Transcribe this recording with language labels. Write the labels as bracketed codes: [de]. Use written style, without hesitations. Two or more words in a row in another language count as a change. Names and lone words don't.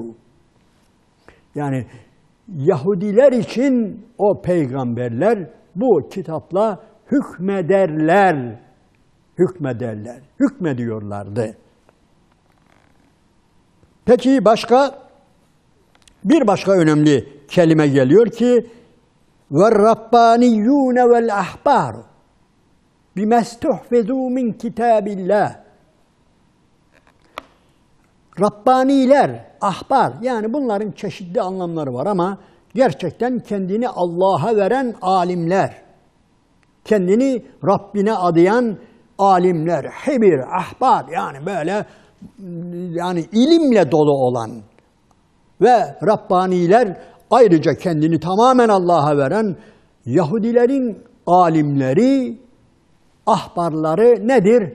[tr] Yani Yahudiler için o peygamberler bu kitapla hükmederler. hükmederler, hükmediyorlardı. Peki bir başka önemli kelime geliyor ki [ar] وَالرَّبَّانِيُّونَ وَالْأَحْبَارُ بِمَا اسْتُحْفِظُوا مِنْ كِتَابِ اللّٰهِ. [tr] Rabbaniler, ahbar, yani bunların çeşitli anlamları var ama gerçekten kendini Allah'a veren alimler, kendini Rabbine adayan alimler, hibir, ahbar, yani böyle yani ilimle dolu olan ve Rabbaniler ayrıca kendini tamamen Allah'a veren Yahudilerin alimleri, ahbarları nedir?